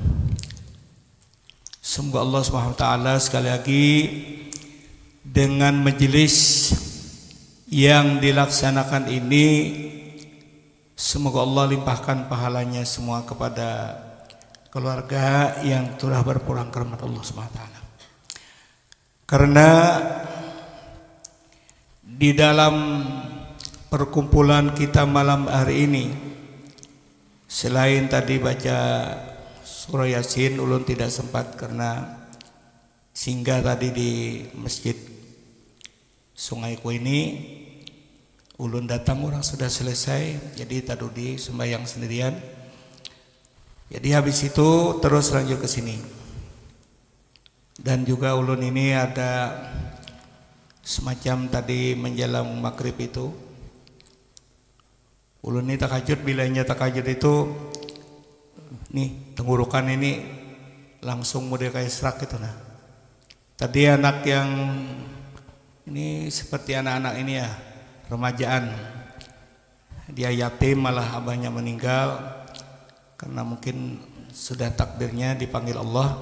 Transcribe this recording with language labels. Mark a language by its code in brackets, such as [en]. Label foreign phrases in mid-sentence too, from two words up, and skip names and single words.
[id] Semoga Allah SWT sekali lagi dengan majelis yang dilaksanakan ini, semoga Allah limpahkan pahalanya semua kepada keluarga yang telah berpulang ke rahmat Allah SWT. Karena di dalam perkumpulan kita malam hari ini, selain tadi baca surah Yasin, ulun tidak sempat karena singgah tadi di Masjid Sungai Kuini. Ulun datang orang sudah selesai, jadi tadi sembahyang sendirian. Jadi habis itu terus lanjut ke sini. Dan juga ulun ini ada semacam tadi menjelang maghrib itu, ulun ini tahajud, bilanya tahajud itu nih tenggorokan ini langsung model kayak serak gitu. Nah, tadi anak yang ini seperti anak-anak ini ya, remajaan, dia yatim, malah abahnya meninggal karena mungkin sudah takdirnya dipanggil Allah.